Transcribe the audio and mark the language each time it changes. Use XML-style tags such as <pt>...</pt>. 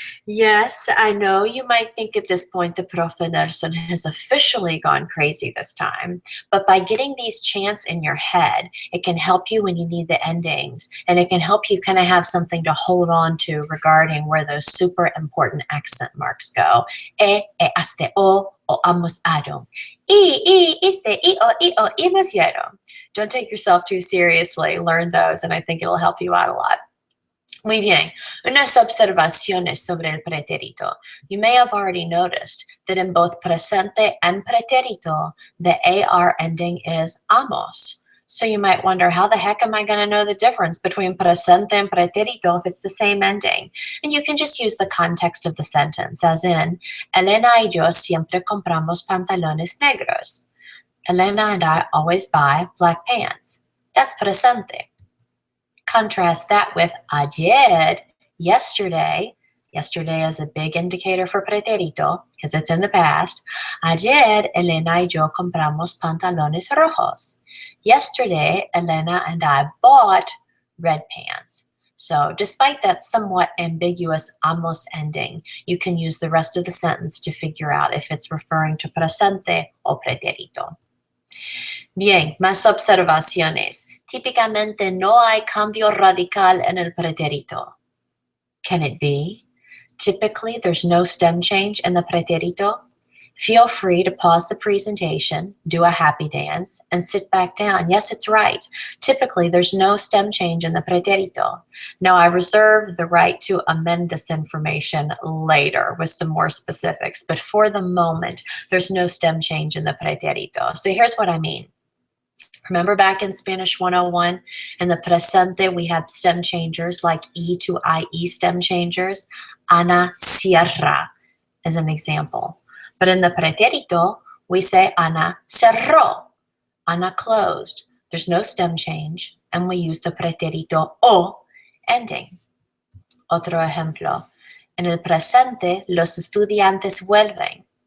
<en>Yes, I know you might think at this point the Profe Nelson has officially gone crazy this time, but by getting these chants in your head, it can help you when you need the endings, and it can help you kind of have something to hold on to regarding where those super important accent marks go.</en> <es>Aste, o, amos, aron. Iste, o, imos, yeron.</es> <en>Don't take yourself too seriously. Learn those, and I think it'll help you out a lot.</en> <es>Muy bien, unas observaciones sobre el pretérito.</es> <en>You may have already noticed that in both presente and pretérito, the AR ending is amos. So you might wonder, how the heck am I going to know the difference between presente and pretérito if it's the same ending? And you can just use the context of the sentence, as in,</en> <es>Elena y yo siempre compramos pantalones negros.</es> <en>Elena and I always buy black pants. That's presente. Contrast that with ayer, yesterday. Yesterday is a big indicator for pretérito because it's in the past.</en> <es>Ayer, Elena y yo compramos pantalones rojos.</es> <en>Yesterday, Elena and I bought red pants. So despite that somewhat ambiguous amos ending, you can use the rest of the sentence to figure out if it's referring to presente o pretérito.</en> <es>Bien, más observaciones. Típicamente no hay cambio radical en el pretérito.</es> <en>Can it be? Typically, there's no stem change in the pretérito. Feel free to pause the presentation, do a happy dance, and sit back down. Yes, it's right. Typically, there's no stem change in the pretérito. Now, I reserve the right to amend this information later with some more specifics, but for the moment, there's no stem change in the pretérito. So here's what I mean. Remember back in Spanish 101, in the presente, we had stem changers like E to IE stem changers. Ana cierra is an example. But in the pretérito, we say Ana cerró. Ana closed. There's no stem change, and we use the pretérito o ending.</en> <es>Otro ejemplo. En el presente, los estudiantes vuelven.</es>